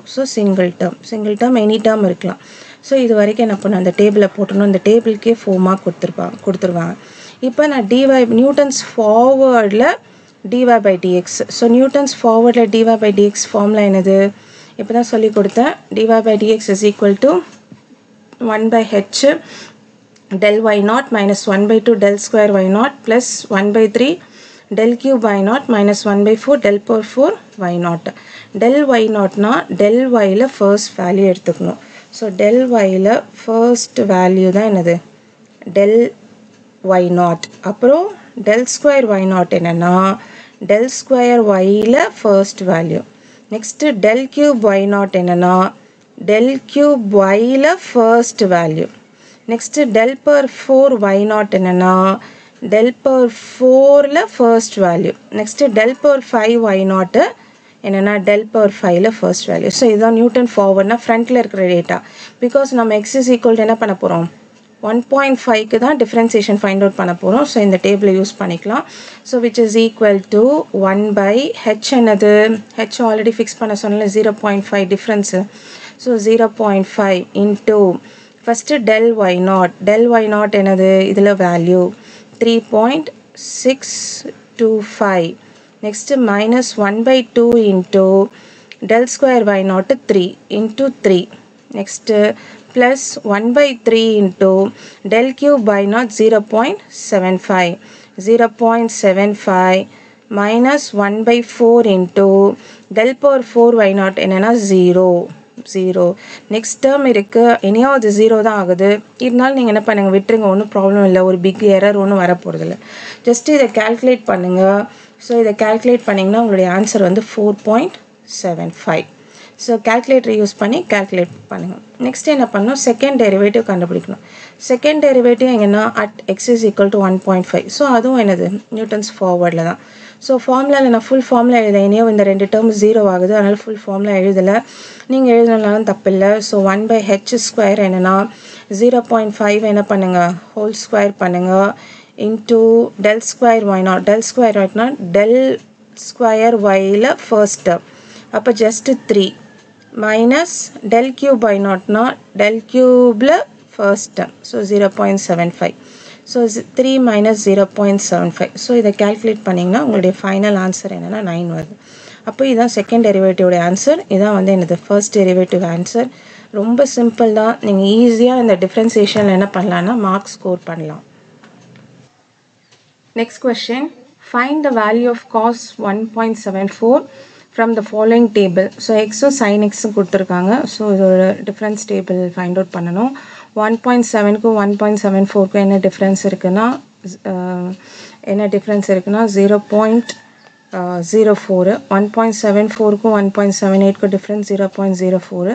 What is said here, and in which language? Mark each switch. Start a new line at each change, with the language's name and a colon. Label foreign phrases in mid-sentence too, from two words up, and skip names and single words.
English: So single term any term இருக்கலாம்.
Tamil: ஸோ இது வரைக்கும் என்ன பண்ணணும், அந்த டேபிளை போட்டணும். அந்த டேபிளுக்கே 4 மார்க் கொடுத்துருவாங்க. இப்போ நான் நியூட்டன்ஸ் ஃபார்வர்டில்
English: dy by dx.
Tamil: ஸோ நியூட்டன்ஸ் ஃபார்வர்டில்
English: dy by dx formula
Tamil: என்னது, இப்போ தான் சொல்லி கொடுத்தேன்.
English: dy by dx is equal to 1 by h del y naught minus 1 by 2 del square y naught plus 1 by 3 del cube y naught minus 1 by 4 del power 4 y naught. del y naught na del y ல first value எடுத்துக்கணும். ஸோ del y ல first value
Tamil: தான் என்னது,
English: del y naught. அப்புறம் del square y naught என்னன்னா del square y ல first value. நெக்ஸ்ட் del cube y naught என்னன்னா del cube y ல first value. நெக்ஸ்ட் del power 4 y naught என்னன்னா del power 4 ல first value. நெக்ஸ்ட் del power 5 y naught என்னன்னா del power 5 ல first value.
Tamil: ஸோ இதுதான் நியூட்டன் ஃபார்வர்ட்னா ஃப்ரண்ட்டில் இருக்கிற டேட்டா. பிகாஸ் நம்ம
English: x is equal to
Tamil: என்ன பண்ண போகிறோம், 1.5க்கு தான்
English: differentiation find out
Tamil: பண்ண போகிறோம்.
English: ஸோ இந்த டேபிளை யூஸ் பண்ணிக்கலாம். So which is equal to 1 by h என்னது, h already fix
Tamil: பண்ண சொன்னால
English: 0.5 டிஃப்ரென்ஸு.
Tamil: ஸோ 0.5
English: into first del y naught
Tamil: என்னது, இதில் வேல்யூ 3.625.
English: Next minus 1/2 into del square y naught 3 into 3. Next plus 1/3 into del cube y naught 0.75. 0.75 minus 1/4 into del power 4 y naught என்னன்னா 0. Next term
Tamil: இருக்கு, இனியாவது 0 தான் ஆகுது. இருந்தாலும் நீங்கள் என்ன பண்ணுங்க, விட்டுருங்க, ஒன்றும் ப்ராப்ளம் இல்லை, ஒரு
English: big error
Tamil: ஒன்றும் வரப்போகிறதில்ல. ஜஸ்ட் இதை கால்குலேட் பண்ணுங்கள். ஸோ இதை கால்குலேட் பண்ணிங்கன்னா உங்களுடைய ஆன்சர் வந்து 4.75. ஸோ
English: calculator use
Tamil: பண்ணி கால்குலேட் பண்ணுங்கள். நெக்ஸ்ட் என்ன பண்ணணும்,
English: second derivative
Tamil: கண்டுபிடிக்கணும்.
English: second derivative எங்கன்னா at x is equal to 1.5.
Tamil: ஸோ அதுவும் என்னது, நியூட்டன்ஸ் ஃபார்வர்டில் தான். ஸோ ஃபார்முலாவில் நான்
English: full formula
Tamil: எழுத, இனியோ இந்த ரெண்டு டேர்ம் 0 ஆகுது, அதனால்
English: full formula
Tamil: எழுதலை. நீங்கள் எழுதினாலும் தப்பில்லை. ஸோ 1/h² என்னென்னா 0.5 என்ன பண்ணுங்கள்,
English: whole square
Tamil: பண்ணுங்கள்,
English: into del square y naught. del square y naught del square y
Tamil: ல
English: first term,
Tamil: அப்போ
English: just 3 minus del cube y naught
Tamil: னா
English: del cube
Tamil: ல
English: first term. ஸோ 0.75. ஸோ 3 minus 0.75.
Tamil: ஸோ இதை கால்குலேட் பண்ணிங்கன்னா உங்களுடைய
English: final answer
Tamil: என்னென்னா 9 வருது. அப்போ இதுதான்
English: second derivative answer.
Tamil: இதான் வந்து என்னது
English: first derivative answer.
Tamil: ரொம்ப சிம்பிள் தான். நீங்கள் ஈஸியாக இந்த டிஃப்ரென்சியேஷனில் என்ன பண்ணலான்னா
English: mark score
Tamil: பண்ணலாம்.
English: Next question, find the value of cos 1.74 from the following table. So x sin x
Tamil: கொடுத்துருக்காங்க. ஸோ இதோட
English: difference table find out
Tamil: பண்ணணும். 1.7க்கும் 1.74க்கும் என்ன டிஃப்ரென்ஸ் இருக்குன்னா 0.04. 1.74க்கும் 1.78க்கும் டிஃப்ரென்ஸ் 0.04.